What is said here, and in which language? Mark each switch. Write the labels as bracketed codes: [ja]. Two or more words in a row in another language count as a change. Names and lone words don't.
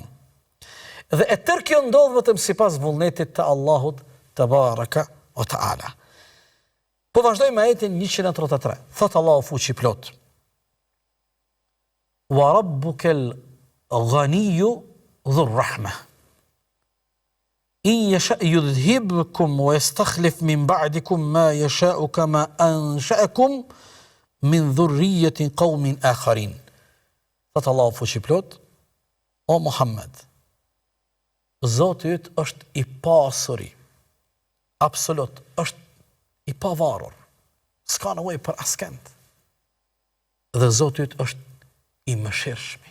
[sq] Dhe e tërë kjo ndodh vetëm sipas vullnetit të Allahut [ar] تبارك وتعالى. [sq] Po vazhdojmë me ajetin 133. Thot Allahu fuqi plot: [ar] وربك الغني ذو الرحمة. إن يشأ يذهبكم ويستخلف من بعدكم ما يشاء كما أنشأكم من ذرية قوم آخرين. [sq] Thot Allahu fuqi plot: O Muhammed, Zoti yt është i pasuri, absolut, është i pavarur, s'ka nevojë për askënd. Dhe Zoti yt është i mëshirshëm.